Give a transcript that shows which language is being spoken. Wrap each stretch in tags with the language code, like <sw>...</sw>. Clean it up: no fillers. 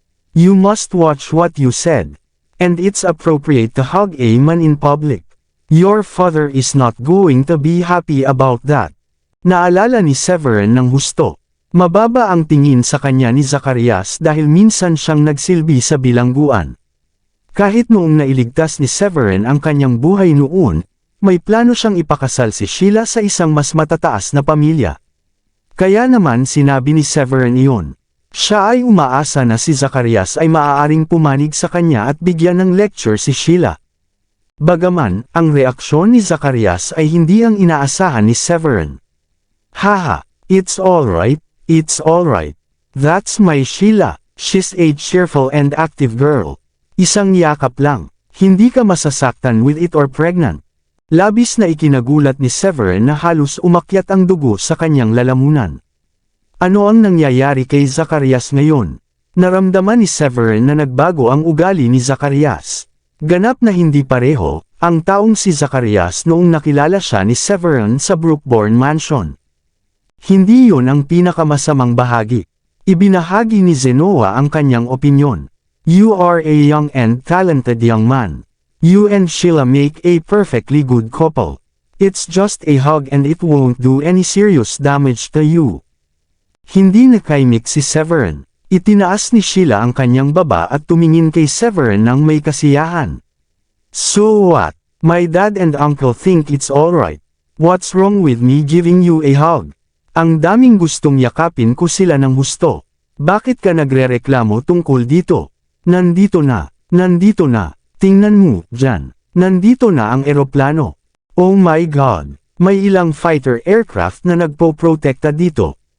<en>You must watch what you said. And it's appropriate to hug a man in public. Your father is not going to be happy about that.</en> <tl>Naalala ni Severin ng husto. Mababa ang tingin sa kanya ni Zacarias dahil minsan siyang nagsilbi sa bilangguan. Kahit noong nailigtas ni Severin ang kanyang buhay noon, may plano siyang ipakasal si Sheila sa isang mas matataas na pamilya. Kaya naman sinabi ni Severin iyon. Siya ay umaasa na si Zacarias ay maaaring pumanig sa kanya at bigyan ng lecture si Sheila. Bagaman, ang reaksyon ni Zacarias ay hindi ang inaasahan ni Severin.</tl> <en>Haha, it's alright. It's alright. That's my Sheila. She's a cheerful and active girl.</en> <tl>Isang yakap lang. Hindi ka masasaktan</tl> <en>with it or pregnant.</en> <tl>Labis na ikinagulat ni Severin na halos umakyat ang dugo sa kanyang lalamunan. Ano ang nangyayari kay Zacarias ngayon? Naramdaman ni Severin na nagbago ang ugali ni Zacarias. Ganap na hindi pareho, ang taong si Zacarias noong nakilala siya ni Severin sa Brookborn Mansion. Hindi yun ang pinakamasamang bahagi. Ibinahagi ni Zenoa ang kanyang opinyon.</tl> <en>You are a young and talented young man. You and Sheila make a perfectly good couple. It's just a hug and it won't do any serious damage to you.</en> <tl>Hindi nakaimik si Severin. Itinaas ni Sheila ang kanyang baba at tumingin kay Severin ng may kasiyahan.</tl> <en>So what? My dad and uncle think it's alright. What's wrong with me giving you a hug?</en> <tl>Ang daming gustong yakapin ko sila ng husto. Bakit ka nagrereklamo tungkol dito? Nandito na. Nandito na. Tingnan mo, dyan. Nandito na ang eroplano. Oh my God. May ilang fighter aircraft na nagpo-protekta dito.</tl>